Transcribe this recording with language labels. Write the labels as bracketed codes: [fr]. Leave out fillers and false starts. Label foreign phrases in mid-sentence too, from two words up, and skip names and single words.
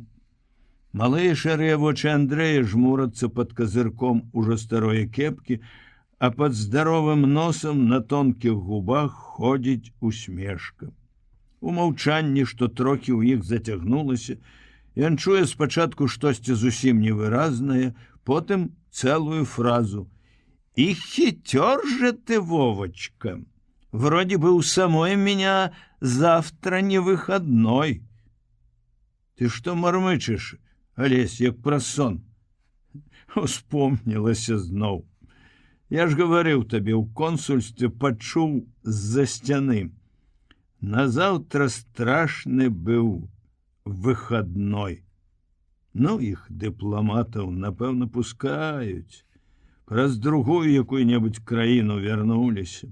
[be] Малыя шэрыя вочы Андрэя жмурацца пад казырком ужо старой кепкі, а пад здаровым носам на тонкіх губах ходзіць усмешка. У маўчанні, што трохі ў іх зацягнулася, ён чуе спачатку штосьці зусім невыразнае, потым цэлую фразу: [ru] «И хитер же ты, Вовочка! Вроде бы у самой меня завтра не выходной». «Ты что мармычешь, Олесь, як про сон?» [be] Успомнілася зноў. [ru] «Я ж говорил тебе, [be] у консульстве пачуў з-за сцяны. Назаўтра страшны быў выходной. Ну, іх дыпламатаў, напэўна, пускаюць. Праз другую якую-небудзь краіну вярнуліся.